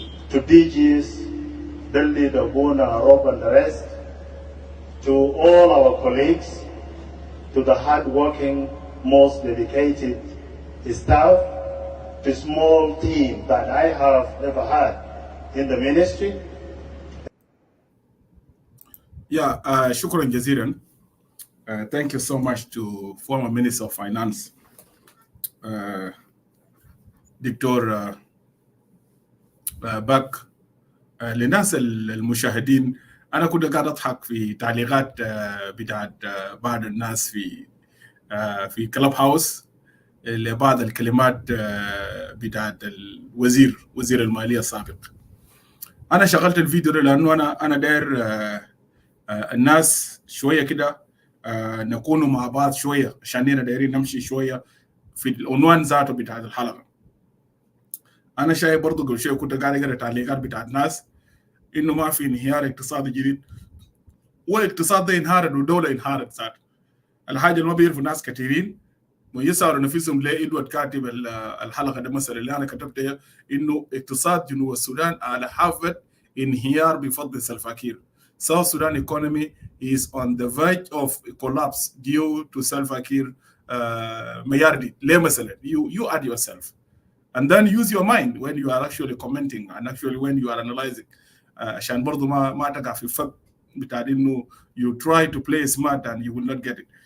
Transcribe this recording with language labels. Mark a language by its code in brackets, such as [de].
[en] to DGs, Deldi, Dabuna, Rob, and the rest, to all our colleagues, to the hard-working, most dedicated staff, the small team that I have ever had in the ministry. Yeah, [ar] shukran jaziran. [en] Thank you so much to former Minister of Finance, doctor باك. [ar] للناس المشاهدين، أنا كنت قاعد أضحك في تعليقات بتاعت بعض الناس في كلاب هاوس لبعض الكلمات بتاعت وزير المالية السابق. أنا شغلت الفيديو ده لأنه أنا داير الناس شوية كده نكونوا مع بعض شوية، عشان دايرين نمشي شوية في العنوان ذاته بتاعت الحلقة. أنا شايف برضو قبل شوية كنت قاعد أقرأ تعليقات بتاعت ناس إنه ما في انهيار اقتصادي جديد، والاقتصاد ده انهارت والدولة انهارت ذات. الحاجة اللي ما بيعرفوا ناس كثيرين ويسعروا نفسهم ليه إدوارد كاتب الحلقة ده مثلا اللي أنا كتبتها إنه اقتصاد جنوب السودان على حافة انهيار بفضل سلفا كير. [en] South Sudan economy is on the verge of collapse due to Salva Kiir. Mayardi, [ar] ليه مثلا [en] you add yourself and then use your mind when you are actually commenting and actually when you are analyzing. [ar] عشان برضو ما تقع في فك بتاع انه [en] you try to play smart and you will not get it.